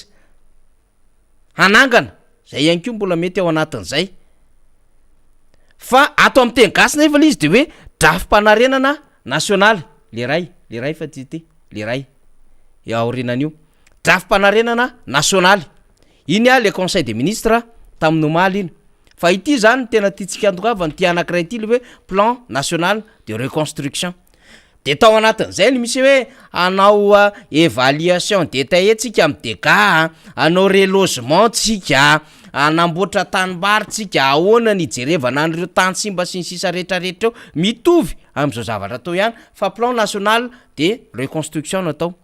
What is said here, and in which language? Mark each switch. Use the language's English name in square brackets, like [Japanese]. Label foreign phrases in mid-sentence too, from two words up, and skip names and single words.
[Malagasy] Hanangana, zay ihany koa mbola mety ao anatin'izay. Fa ato amin'ny teny gasy nefa le izy de hoe drafim-panarenana nasionaly. Le ray fa ty le ray. Eo aorinan'io. Drafim-panarenana nasionaly. Iny [French] le conseil des ministres [Malagasy] tamin'ny omaly iny. Fa ity zany tena tiantsika andokavany ty anankiray ity le hoe [French] plan national de reconstruction. [Malagasy] De tao anatin'izay ny misy hoe anao [French] évaluation détaillée [Malagasy] tsika amin'ny dégâts, anao relogement tsika, anamboatra tanimbary tsika, ahoana ny ijerevana an'ireo tany simba sy ny sisa rehetrarehetra eo mitovy amin'izao zavatra atao ihany fa [French] plan national de reconstruction [Malagasy] no atao.